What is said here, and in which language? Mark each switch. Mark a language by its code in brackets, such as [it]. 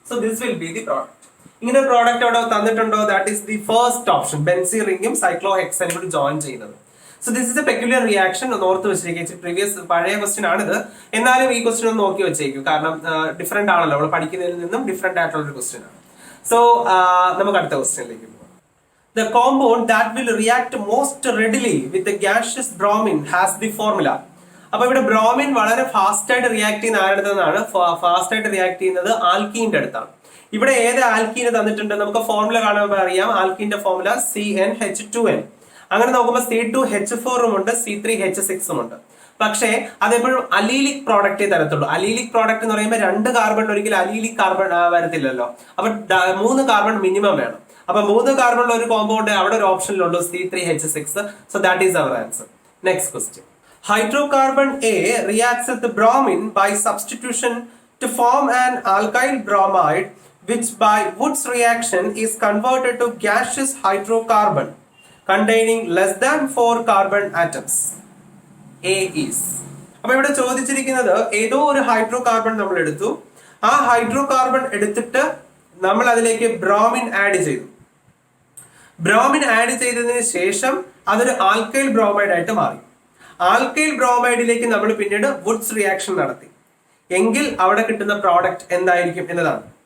[en] So this will be the product. [ml] ഇങ്ങനെ ഒരു product അവിടെ തന്നിട്ടുണ്ടോ? [en] That is the first option. [ml] Benzene റിംഗും സൈക്ലോഹെക്സൈനും കൂടി join ചെയ്യുന്നത്. [en] So this is a peculiar reaction. [ml] ഓർത്ത് വെച്ചിരിക്കും. പ്രീവിയസ് പഴയ ക്വസ്റ്റ്യൻ ആണിത്. എന്നാലും ഈ ക്വസ്റ്റ്യൻ ഒന്ന് നോക്കി വെച്ചേക്കും. കാരണം ഡിഫറെന്റ് ആണല്ലോ, നമ്മൾ പഠിക്കുന്നതിൽ നിന്നും ഡിഫറെന്റ് ആയിട്ടുള്ള ഒരു ക്വസ്റ്റ്യൻ ആണ്. സോ നമുക്ക് അടുത്ത ക്വസ്റ്റ്യനിലേക്ക് പോകാം. [en] The compound that will react most readily with the gaseous bromine has the formula. [ml] അപ്പൊ ഇവിടെ ബ്രോമിൻ വളരെ ഫാസ്റ്റ് ആയിട്ട് റിയാക്ട് ചെയ്യുന്ന ആരുടെതാണ്? ഫാസ്റ്റ് ആയിട്ട് റിയാക്ട് ചെയ്യുന്നത് ആൽക്കീന്റെ അടുത്താണ്. ഇവിടെ ഏത് ആൽക്കീന് തന്നിട്ടുണ്ട്? നമുക്ക് ഫോർമുല കാണുമ്പോൾ അറിയാം. ആൽക്കീന്റെ ഫോർമുല CnH2n. അങ്ങനെ നോക്കുമ്പോൾ C2H4 ഉണ്ട്, C3H6 ഉണ്ട്. പക്ഷേ അതെപ്പോഴും അലീലിക് പ്രോഡക്റ്റേ തരത്തുള്ളൂ. അലീലിക് പ്രോഡക്റ്റ് എന്ന് പറയുമ്പോൾ 2 കാർബൺ ഒരിക്കലും അലീലിക് കാർബൺ വരത്തില്ലല്ലോ. അപ്പൊ 3 കാർബൺ മിനിമം വേണം. അപ്പൊ 3 കാർബണുള്ള ഒരു കോമ്പൗണ്ട് അവിടെ ഒരു ഓപ്ഷനിലുള്ളൂ, C3H6. [en] So that is our answer. Next question. Hydrocarbon A reacts with the bromine by substitution to form an alkyl bromide, which by Wood's reaction is converted to gaseous hydrocarbon containing less than 4 carbon atoms. A is. [ml] അപ്പൊ ഇവിടെ ചോദിച്ചിരിക്കുന്നത് ഏതോ ഒരു hydro carbon നമ്മൾ എടുത്തു. ആ hydro carbon എടുത്തിട്ട് നമ്മൾ അതിലേക്ക് ബ്രോമിൻ ആഡ് ചെയ്തു. ബ്രോമിൻ ആഡ് ചെയ്തതിന് ശേഷം അതൊരു ആൽക്കൈൽ ബ്രോമൈഡ് ആയിട്ട് മാറി. ആൽക്കൈൽ ബ്രോമൈഡിലേക്ക് നമ്മൾ പിന്നീട് വുഡ്സ് റിയാക്ഷൻ നടത്തി എങ്കിൽ അവിടെ കിട്ടുന്ന പ്രോഡക്റ്റ് എന്തായിരിക്കും എന്നതാണ്.